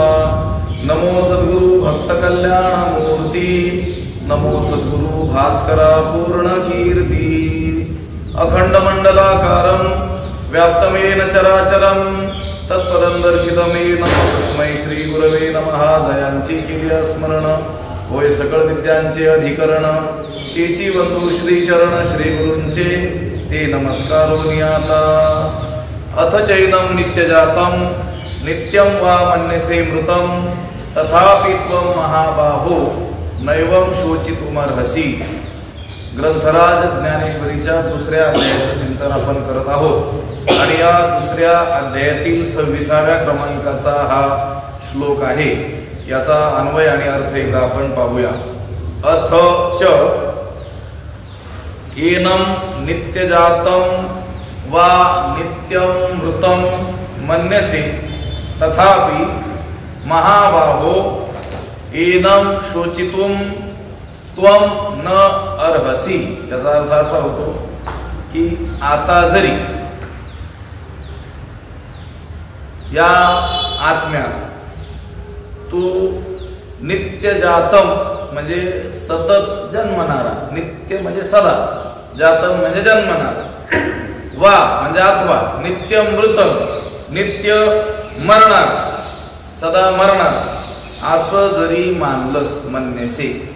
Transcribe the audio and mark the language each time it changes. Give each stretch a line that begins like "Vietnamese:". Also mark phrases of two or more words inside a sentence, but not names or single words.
Marathi: नमो सद्गुरु भक्तकल्याणमूर्ती। नमो सद्गुरु भास्करा पूर्णकीर्ती।
Sanskrit: अखंडमंडलाकारं व्याप्तमेन चराचरं तत्पदं दर्शितमेन तस्मै श्री गुरवे नमः।
Marathi: जयांची केली स्मरण होय सकळ विद्यांचे अधिकरण। तेची बंधू श्री चरण श्री गुरूंचे ते नमस्कारोनी आता।
Sanskrit: अथ चैनम नित्यजातं नित्यं वा मन्यसे मृतं तथापि त्वं महाबाहो नैवं शोचितुमर्हसि।
Marathi: ग्रंथराज ज्ञानेश्वरीच्या दुसऱ्या अध्यायाचं चिंतन आपण करत आहोत आणि या दुसऱ्या अध्यायातील 26व्या क्रमांकाचा हा श्लोक आहे। याचा अन्वय आणि अर्थ एकदा आपण पाहूया।
Sanskrit: अथ च एनं नित्यजातं वा नित्यं मृतं मन्यसे तथापि महाबाहो एनं शोचितुम त्वं न अर्हसि।
Marathi: याचा अर्थ असा होतो की आता जरी या आत्म्याला तू नित्यजातम म्हणजे सतत जन्मणारा, नित्य म्हणजे सदा, जातम म्हणजे जन्मणारा, वा म्हणजे अथवा,
Sanskrit: नित्य मृतम
Marathi: नित्य मरणार, सदा मरणार असं जरी मानलंस मन्यसे।